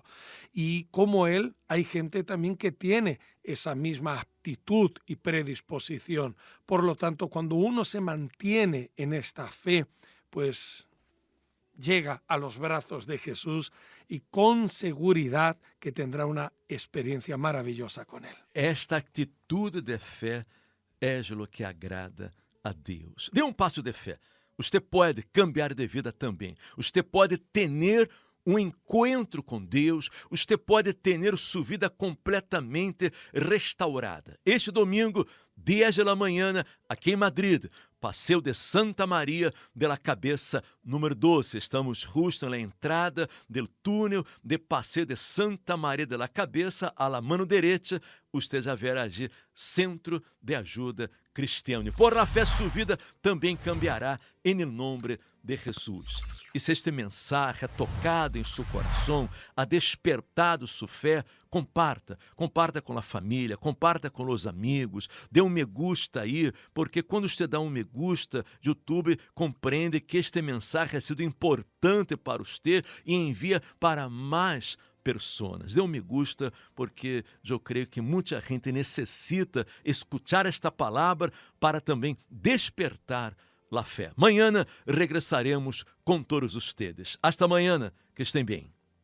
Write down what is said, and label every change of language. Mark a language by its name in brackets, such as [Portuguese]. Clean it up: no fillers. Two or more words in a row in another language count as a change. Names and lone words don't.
[Spanish] Y como él, hay gente también que tiene esa misma aptitud y predisposición. Por lo tanto, cuando uno se mantiene en esta fe, pues llega a los brazos de Jesús y con seguridad que tendrá una experiencia maravillosa con él. [Portuguese] Esta atitude de fé é o que agrada a Deus. Dê um passo de fé. Você pode cambiar de vida também. Você pode ter um encontro com Deus. Você pode ter sua vida completamente restaurada. Este domingo, 10 da manhã, aqui em Madrid, Passeio de Santa Maria de la Cabeça, número 12. Estamos justo na entrada do túnel de Passeio de Santa Maria de la Cabeça, [Spanish] a la [Portuguese] mano direita, você já verá ali Centro de Ajuda Cristiana. [Spanish] Por la [Portuguese] fé, sua vida também cambiará em nome de Jesus. E se este mensagem [Spanish] ha tocado [Portuguese] em seu coração, [Spanish] ha despertado [Portuguese] sua fé, comparta com a família, comparta com os amigos, dê um [Spanish] me gusta [Portuguese] aí, porque quando você dá um [Spanish] me gusta, [Portuguese] YouTube compreende que este mensagem [Spanish] ha sido [Portuguese] importante para você e envia para mais pessoas. Dê um [Spanish] me gusta, [Portuguese] porque eu creio que muita gente necessita escutar esta palavra para também despertar a fé. Amanhã regressaremos com todos ustedes. Hasta amanhã, que estén bem.